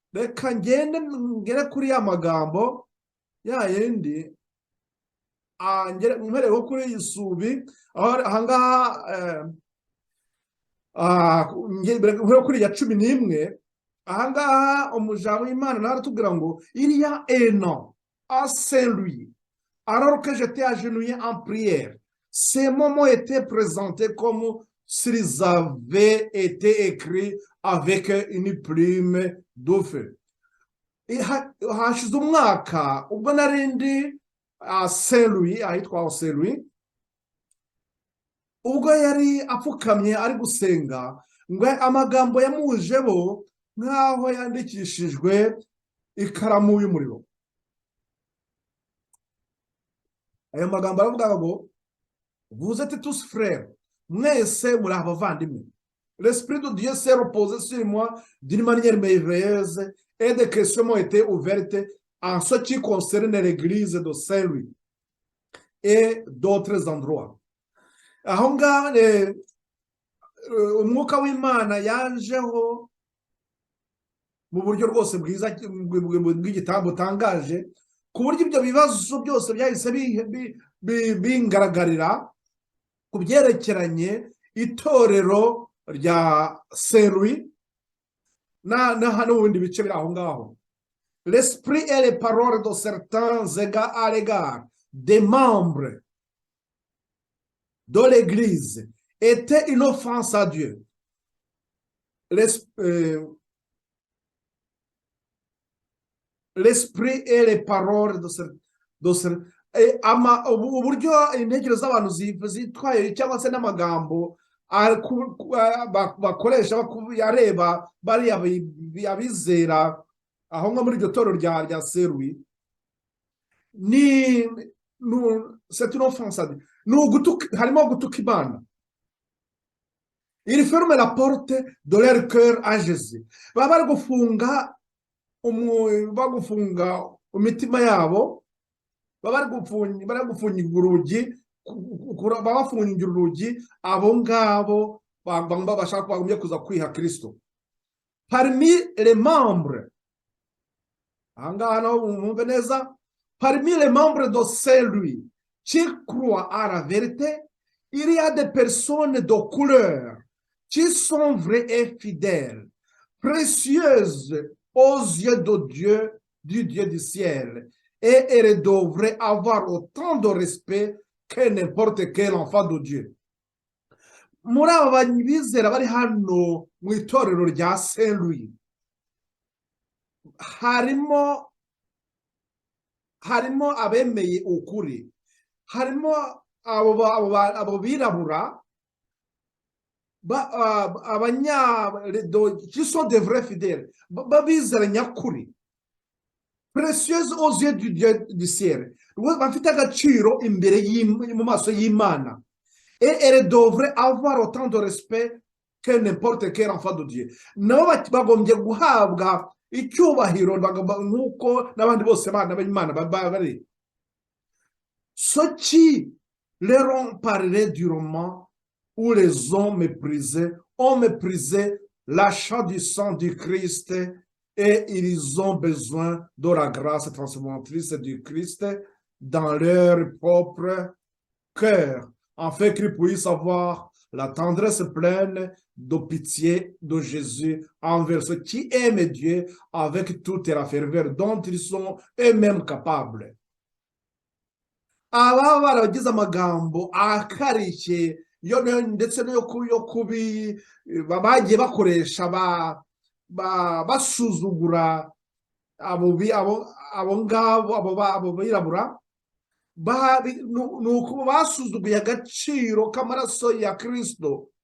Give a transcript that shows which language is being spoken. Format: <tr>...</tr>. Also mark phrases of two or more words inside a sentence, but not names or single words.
<rw>reka ngere kuri ya magambo ya yindi mpereho kuri iyi subi ahangaha mpereho kuri ya 11 ahangaha umujambo w'Imana naratubwira ngo</rw> <fr>il y a un an à Saint-Louis alors que j'étais agenouillé en prière, ces moments étaient présentés comme s'ils avaient été écrits avec une plume de feu.</fr> <rw>Hashize umwaka ubwo narindi Saint Louis, ahitwa Saint Louis, ubwo yari apfukamye ari gusenga, ngo amagambo yamujeho nk'aho yandikishijwe ikaramu y'umuriro. Ayo magambo aravuga ngo</rw> <fr>vous êtes tous frères,</fr> <rw>mwese muri abavandimwe.</rw> <fr>L'esprit de Dieu s'est reposé sur moi d'une manière merveilleuse et des questions m'ont été ouvertes en ce qui concerne l'église de Saint-Louis et d'autres endroits.</fr> <rw>Aho ngaho umwuka w'Imana yanjeho mu buryo rwose bwiza bw'igitabo butangaje, ku buryo ibyo bibazo byose byahise bingaragarira ku byerekeranye itorero rya Saint Louis hano mu bindi bice biri aho ngaho.</rw> <fr>L'esprit et les paroles de certains égards à l'égard des membres de l'église étaient une offense à Dieu. L'esprit et les paroles</fr> <rw>uburyo intekerezo z'abantu zitwaye cyangwa se n'amagambo bakoresha yareba bariya abizera aho ngo muri iryo torero rya Saint Louis,</rw> <fr>c'est une offense à Dieu.</fr> <rw>Harimo gutuka Imana.</rw> <fr>Ils ferment la porte de leur cœur à Jésus.</fr> <rw>Baba bari gufunga imitima yabo, baba bari gufungira urugi abo ngabo bashaka bagombye kuza kwiha Kristo.</rw> <fr>Parmi les membres,</fr> <rw>ahangaha naho mwumve neza,</rw> <fr>parmi les membres de Saint-Louis qui croient à la vérité, il y a des personnes de couleur qui sont vraies et fidèles, précieuses aux yeux de Dieu, du Dieu du ciel, et elles devraient avoir autant de respect que n'importe quel enfant de Dieu.</fr> <rw>Muri aba bizera bari hano mu itorero rya Saint Louis, harimo abemeye ukuri, harimo abo birabura</rw> <fr>qui sont de vrais fidèles,</fr> <rw>babizera nyakuri,</rw> <fr>précieuses aux yeux du Dieu du ciel,</fr> <rw>bafite agaciro imbere mu maso y'Imana,</rw> <fr>et elles devraient avoir autant de respect que n'importe quel enfant de Dieu.</fr> <rw>Nabo bagombye guhabwa icyubahiro nk'uko n'abandi bose bana b'Imana bari.</rw> <fr>Ceux qui leur ont parlé durement ou les ont méprisés l'achat du sang du Christ, et ils ont besoin de la grâce transformatrice du Christ dans leur propre cœur, afin qu'ils puissent avoir la tendresse pleine de pitié de Jésus envers ceux qui aiment Dieu avec toute la ferveur dont ils sont eux-mêmes capables.</fr> <rw>Aba baragize amagambo akarishye ndetse no kubi bagiye bakoresha basuzugura abo ngabo abo birabura, nuko basuzuguye agaciro k'amaraso ya Kristo.</rw>